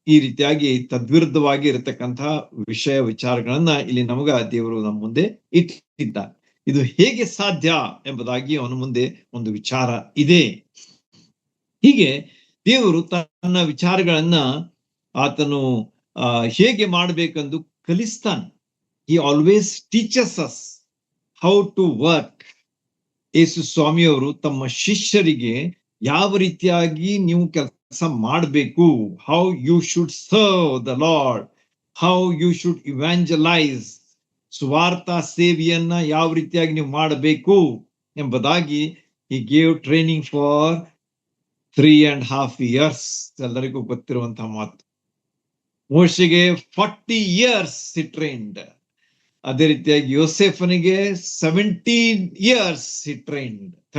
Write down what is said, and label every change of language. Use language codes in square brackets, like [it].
[kn] ಈ ರೀತಿಯಾಗಿ ತದ್ವಿರುದ್ಧವಾಗಿ ಇರತಕ್ಕಂತಹ ವಿಚಾರಗಳನ್ನ ಇಲ್ಲಿ ನಮಗ ದೇವರು ನಮ್ಮ ಮುಂದೆ ಇಟ್ಟಿದ್ದಾನೆ. ಇದು ಹೇಗೆ ಸಾಧ್ಯ ಎಂಬುದಾಗಿ ಅವನ ಮುಂದೆ ಒಂದು ವಿಚಾರ ಇದೆ. ಹೀಗೆ ದೇವರು ತನ್ನ ವಿಚಾರಗಳನ್ನ ಆತನು ಹೇಗೆ ಮಾಡಬೇಕೆಂದು ಕಲಿಸ್ತಾನೆ. [en] He always teaches us how to work. [kn] ಯೇಸು ಸ್ವಾಮಿಯವರು ತಮ್ಮ ಶಿಷ್ಯರಿಗೆ ಯಾವ ರೀತಿಯಾಗಿ ನೀವು ಕೆಲಸ ಮಾಡಬೇಕು, [en] how you should serve the lord, how you should evangelize, [kn] ಸುವಾರ್ಥ ಸೇವೆಯನ್ನ ಯಾವ ರೀತಿಯಾಗಿ ನೀವು ಮಾಡಬೇಕು ಎಂಬುದಾಗಿ [en] he gave training for 3.5 years. [kn] ಎಲ್ಲರಿಗೂ ಗೊತ್ತಿರುವಂತಹ ಮಾತು. [en] ಮೋಶೆಗೆ 40 years he trained. [kn] ಅದೇ ರೀತಿಯಾಗಿ [en] ಯೋಸೆಫನಿಗೆ 13 years he trained.